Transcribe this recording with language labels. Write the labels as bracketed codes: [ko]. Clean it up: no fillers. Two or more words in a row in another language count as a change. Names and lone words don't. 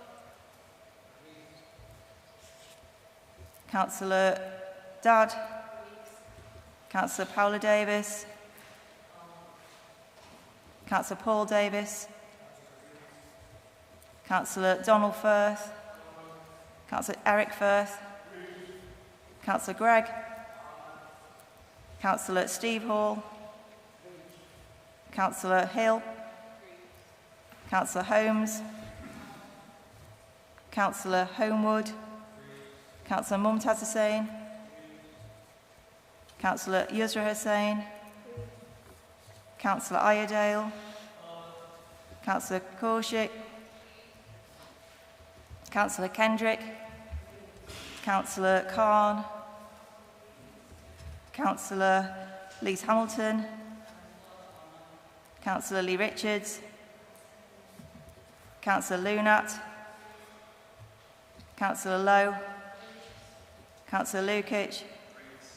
[en] Councillor Dadd, Councillor Paula Davis, Councillor Paul Davis, Councillor Donald Firth, Councillor Eric Firth, Councillor Gregg, Councillor Steve Hall, Councillor Hill, Councillor Holmes, Councillor Homewood, Councillor Mumtaz Hussain, Councillor Yusra Hussain, Councillor Iredale, Councillor Kaushik, Councillor Kendrick, Councillor Khan, Councillor Lise Hamilton, Councillor Lee Richards, Councillor Lunat, Councillor Lowe, Councillor Lukic,